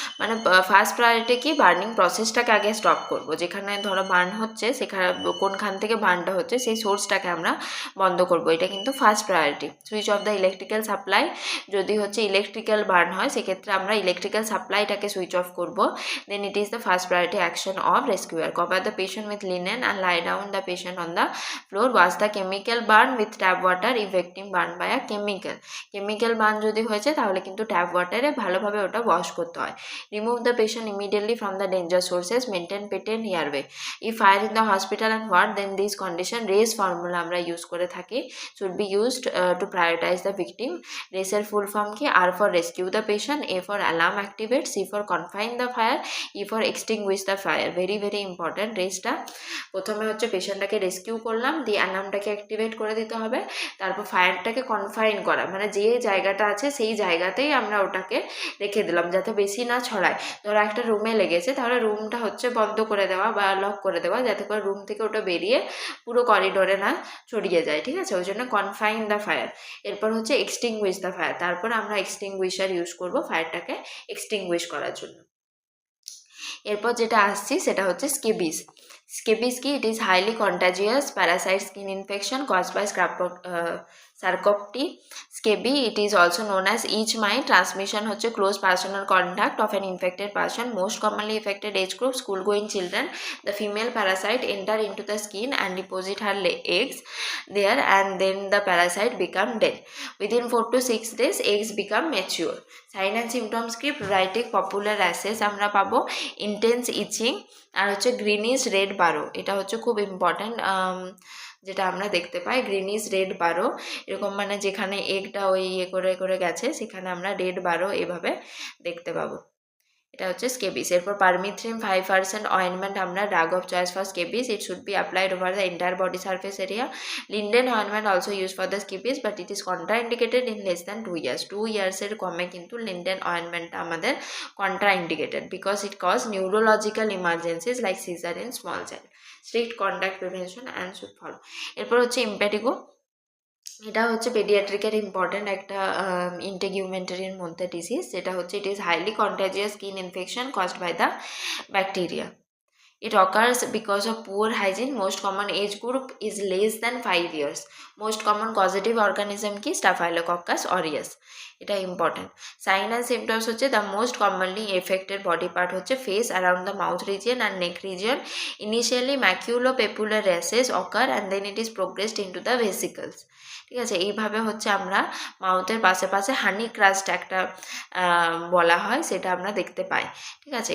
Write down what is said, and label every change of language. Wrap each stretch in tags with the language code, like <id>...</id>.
<bn>মানে first priority কি, burning প্রসেসটাকে আগে স্টপ করব। যেখানে ধরো বার্ন হচ্ছে, সেখানে কোনখান থেকে বার্নটা হচ্ছে সেই সোর্সটাকে আমরা বন্ধ করব, এটা কিন্তু first priority. Switch off the electrical supply, যদি হচ্ছে ইলেকট্রিক্যাল বার্ন হয় সেক্ষেত্রে আমরা ইলেকট্রিক্যাল সাপ্লাইটাকে সুইচ অফ করব।</bn> <en>Then it is the first priority action of rescuer. Cover the patient with linen and lie down the patient on the floor. Wash the chemical burn with tap water if victim burned by a chemical.</en> <bn>Chemical burn যদি হয়েছে তাহলে কিন্তু tap ওয়াটারে ভালোভাবে ওটা wash করতে হয়।</bn> <en>Remove the patient immediately from the danger sources. Maintain patent airway. If fire in the hospital and what, then this condition RACE formula</en> <bn>আমরা use করে থাকি,</bn> <en>should be used to prioritize the victim.</en> <bn>RACE এর full form কি?</bn> <en>R for rescue the patient, A for alarm activate, C for confine the fire, E for extinguish the fire. Very very important.</en> <bn>রেসটা প্রথমে হচ্ছে পেশেন্টটাকে rescue করলাম, দিয়ে অ্যালার্মটাকে activate করে দিতে হবে, তারপর ফায়ারটাকে কনফাইন করা, মানে যে জায়গাটা আছে সেই জায়গাতেই আমরা ওটাকে রেখে দিলাম যাতে বেশি না ছড়ায়। ধরো একটা রুমে লেগেছে, তাহলে রুমটা হচ্ছে বন্ধ করে দেওয়া বা লক করে দেওয়া, যাতে করে রুম থেকে ওটা বেরিয়ে পুরো করিডোরে না ছড়িয়ে যায়, ঠিক আছে। ওই জন্য কনফাইন দ্য ফায়ার। এরপর হচ্ছে এক্সটিংগুইশ দ্য ফায়ার, তারপর আমরা এক্সটিংগুইশার ইউজ করব ফায়ারটাকে এক্সটিংগুইশ করার জন্য। এরপর যেটা আসছি সেটা হচ্ছে স্কেবিস। স্কেবিস কি?</bn> <en>It is highly contagious parasite skin infection caused by sarcoptes scabiei. It is also known as itch mite. Transmission হচ্ছে close personal contact of an infected person. Most commonly affected age group school going children. The female parasite enter into the skin and deposit her eggs there, and then the parasite become dead. Within 4 to 6 days eggs become mature. Sign and symptoms কি?</en> <bn>প্লুরাইটিক popular rashes আমরা পাবো, intense ইচিং, আর হচ্ছে greenish red বারো। এটা হচ্ছে খুব important, যেটা আমরা দেখতে পাই গ্রিনিশ রেড বারো, এরকম মানে যেখানে এগটা ওই করে করে গেছে সেখানে আমরা রেড বারো এভাবে দেখতে পাবো। এটা হচ্ছে স্কেবিস। এরপর পারমিথ্রিন 5% অয়েনমেন্ট আমরা drug of choice for scabies.</bn> <en>It should be applied over the entire body surface area. Lindane ointment also use for the scabies, but it is contraindicated in less than 2 years।</en> <bn>2 yearsের কমে কিন্তু Linden অয়েনমেন্টটা আমাদের contraindicated,</bn> <en>Because it cause neurological emergencies like seizure in small child. Strict contact prevention and should follow. এরপর হচ্ছে impetigo.</en> <bn>এটা হচ্ছে পেডিয়াট্রিকের important একটা ইন্টিগুমেন্টারির মধ্যে disease, যেটা হচ্ছে</bn> <en>It is highly contagious skin infection caused by the bacteria. It occurs because of poor hygiene. Most common age group is less than 5 years. Most common causative organism কি? Staphylococcus aureus. এটা important. Sign and symptoms হচ্ছে the most commonly affected body part হচ্ছে face, around the mouth region and neck region. Initially maculopapular rashes occur and then it is progressed into the vesicles,</en> <bn>ঠিক আছে। এইভাবে হচ্ছে আমরা মাউথের পাশে পাশে হানি ক্রাস্ট একটা বলা হয়, সেটা আমরা দেখতে পাই, ঠিক আছে।</bn>